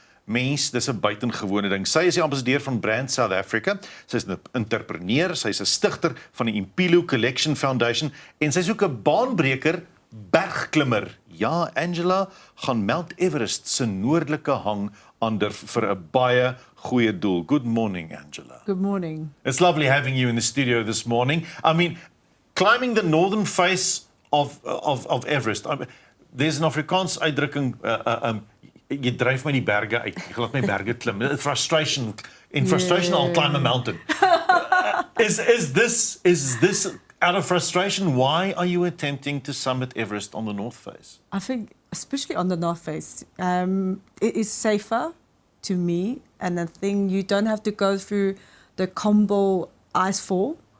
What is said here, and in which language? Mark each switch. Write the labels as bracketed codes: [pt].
[af] Mens, dis 'n buitengewone ding. Sy is die ambassadeur van Brand South Africa. Sy is 'n entrepreneur, sy is 'n stigter van die Impilo Collection Foundation en sy is ook 'n baanbreker-bergklimmer. Ja, Angela gaan Mount Everest se noordelike hang aandurf vir 'n baie goeie doel. [en] Good morning, Angela. Good morning. It's lovely having you in the studio this morning. I mean, climbing the northern face of Everest. There's an Afrikaans uitdrukking, [af] jy dryf my die berge uit, jy laat my berge klim. [en] Frustration. In frustration, I'll climb a mountain. Is this out of frustration? Why are you attempting to summit Everest on the north face? I think, especially on the north face, it is safer to me, and I think you don't have to go through the combo icefall.